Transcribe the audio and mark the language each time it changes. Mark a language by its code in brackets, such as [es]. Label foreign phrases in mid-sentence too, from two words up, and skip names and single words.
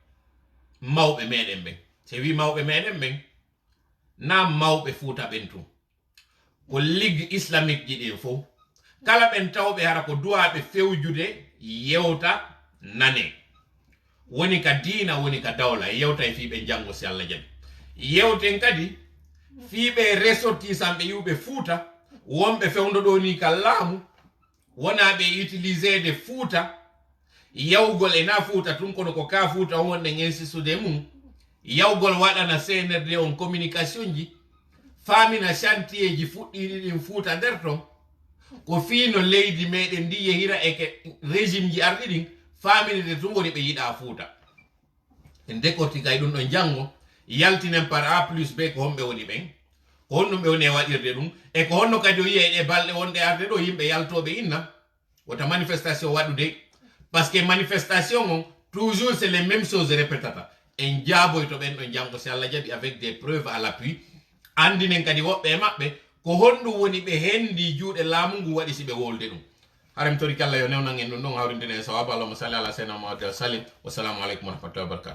[ff] mawbe meden be se wi mawbe meden ben na mawbe fuuta ben tu ko [fr] ligue islamique [ff] ji din fo kala ben tawbe hara ko duwabe fewjude yewta nane woni ka diina woni ka dawla yewta e fiibe jango si Allah jabi yewten kadi fiibe ressorti sambe yube fuuta wombe fewndo do ni ka laamu wona be utiliser de fuuta yawgol e na fuuta tun kono ko ka fuuta wonde ngensi sude mum yawgol wadana CNRD on communication ji famina chantier ji fuddiri din fuuta der ton ko fino leydi meden di yehira e ke régime ji ardi din famine de tungori be yida fuuta en dekoti kay dun don jango yaltinen [fr] par A plus B [ff] ko hombe woni ben ko honno be woni wadirde dum e ko honno kadi o yi'e e balde wonde arde do yimbe yaltobe inna wota manifestation wadude [fr] parce que manifestation [ff] on [fr] toujours c'est les mêmes choses [ff] répétata en jaaboy to ben don jango si Allah jabi [fr] avec des preuves à l'appui [ff] andinen kadi wobbe mabbe ko hondu woni be hendi juude laamu ngu wadi sibe wolde dum haram tori kala yo newna ngeen non hawrinde ne sawaba [ar] اللهم صل على سيدنا محمد وسلم والسلام عليكم ورحمة الله وبركاته